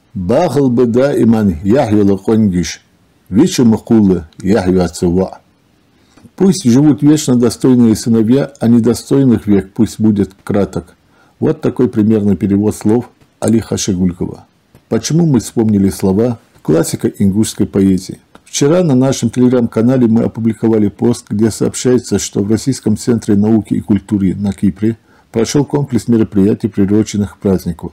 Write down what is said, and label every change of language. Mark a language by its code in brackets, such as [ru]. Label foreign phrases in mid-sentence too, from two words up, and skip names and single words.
[inh] Бахал бы даиман яхьюла конгиш, вече махулы яхью цева. [ru] Пусть живут вечно достойные сыновья, а недостойных век пусть будет краток. Вот такой примерный перевод слов Али Хашигулькова. Почему мы вспомнили слова классика ингушской поэзии? Вчера на нашем телеграм-канале мы опубликовали пост, где сообщается, что в Российском центре науки и культуры на Кипре прошел комплекс мероприятий, приуроченных к празднику.